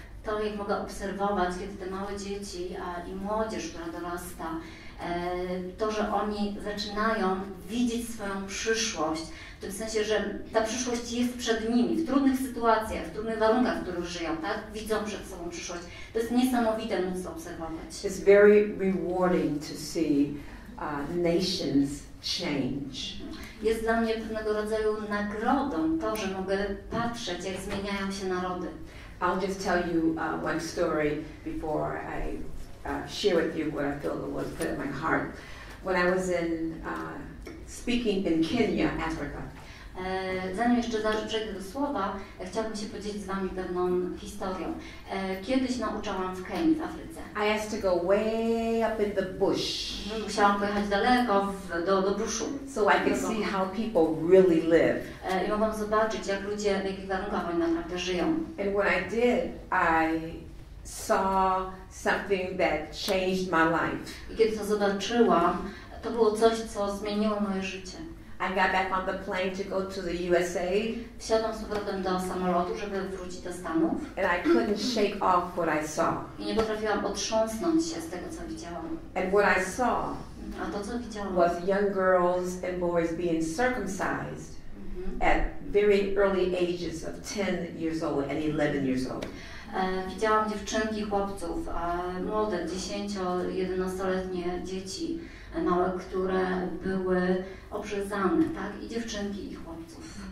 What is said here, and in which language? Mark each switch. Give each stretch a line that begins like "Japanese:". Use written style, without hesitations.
Polish: To, jak mogę obserwować, kiedy te małe dzieci i młodzież, która dorasta, to, że oni zaczynają widzieć swoją przyszłość, w tym sensie, że ta przyszłość jest przed nimi, w trudnych sytuacjach, w trudnych warunkach, w których żyją, tak? Widzą przed sobą przyszłość. To jest niesamowite móc to obserwować.
English: It's very rewarding to see nations change.
Polish: Jest dla mnie pewnego rodzaju nagrodą to, że mogę patrzeć, jak zmieniają się narody.
English: I'll just tell you one story before I share with you what I feel the Lord put in my heart. When I was speaking in Kenya, Africa.
Polish: Zanim jeszcze przejdę do słowa, chciałabym się podzielić z Wami pewną historią. Kiedyś nauczałam w Kenii, w Afryce.
English: I had to go way up in the bush.
Polish: Musiałam pojechać daleko do buszu.
English: So I could see how people really live.
Polish: I mogłam zobaczyć, jak ludzie, w jakich warunkach oni naprawdę żyją.
English: And when I did, I saw something that changed my life.
Polish: I kiedy to zobaczyłam, to było coś, co zmieniło moje życie.
English: I got back on the plane to go to the USA.
Polish: Wsiadłam z powrotem do samolotu, żeby wrócić do Stanów.
English: And I couldn't shake off what I saw.
Polish: I nie potrafiłam otrząsnąć się z tego, co widziałam.
English: And what I saw
Polish: A to, co widziałam,
English: was young girls and boys being circumcised at very early ages of 10 years old and 11 years old.
Polish: Widziałam dziewczynki, chłopców, młode, 10-11-letnie dzieci, małe, które były obrzezane, tak? I dziewczynki, i chłopców.